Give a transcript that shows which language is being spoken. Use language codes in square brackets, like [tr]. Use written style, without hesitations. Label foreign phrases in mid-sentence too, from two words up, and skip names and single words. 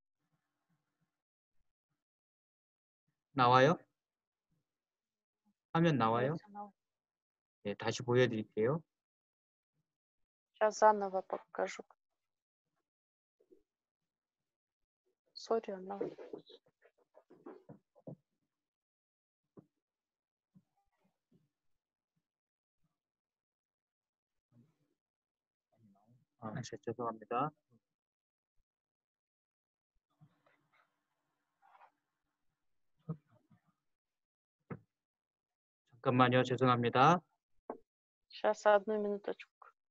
[ko] 나와요? 화면 나와요? [ru] Вроде оно. [ko] 예, 다시 보여드릴게요. [ru] Сейчас заново покажу. Сори, оно. [ko] 죄송합니다. 잠깐만요. 죄송합니다. [ru] Сейчас, одну минуточку.